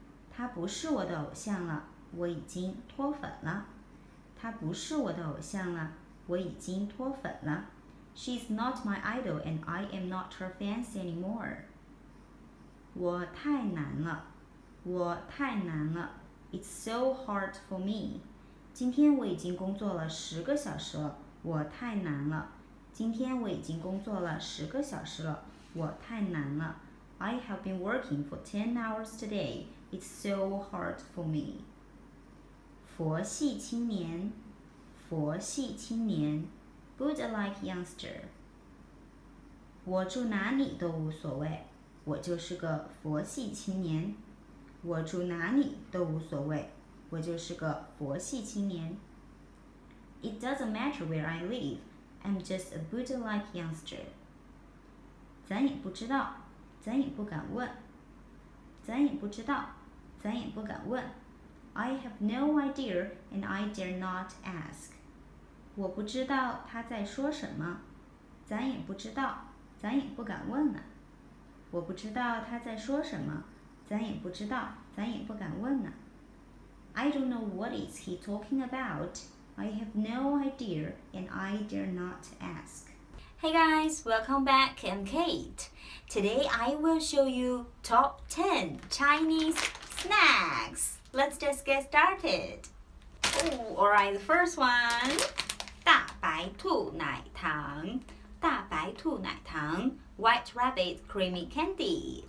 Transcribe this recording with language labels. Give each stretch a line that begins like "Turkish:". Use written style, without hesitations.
Chinese: 他不是我的偶像了，我已经脱粉了。他不是我的偶像了，我已经脱粉了。
English: She is not my idol and I am not her fan anymore.
Chinese: 我太难了，我太难了。
English: It's so hard for me.
Chinese: 今天我已经工作了10个小时了，我太难了。今天我已经工作了10个小时了，我太难了。
English: I have been working for 10 hours today. It's so hard for me. 佛系青年，佛系青年 Buddha-like youngster.
Chinese: 我住哪里都无所谓，我就是个佛系青年。我住哪里都无所谓，我就是个佛系青年。
English: It doesn't matter where I live, I'm just a Buddha-like youngster.
Chinese: 咱也不知道，咱也不敢问。咱也不知道，咱也不敢问。
English: I have no idea and I dare not ask.
Chinese: 我不知道他在说什么，咱也不知道，咱也不敢问呢。我不知道他在说什么，咱也不知道，咱也不敢问呢。
English: I don't know what is he talking about. I have no idea and I dare not ask. Hey guys, welcome back. I'm Kate. Today I will show you top 10 Chinese snacks. Let's just get started. Oh, alright, the first one. 大白兔奶糖，大白兔奶糖 White Rabbit Creamy Candy.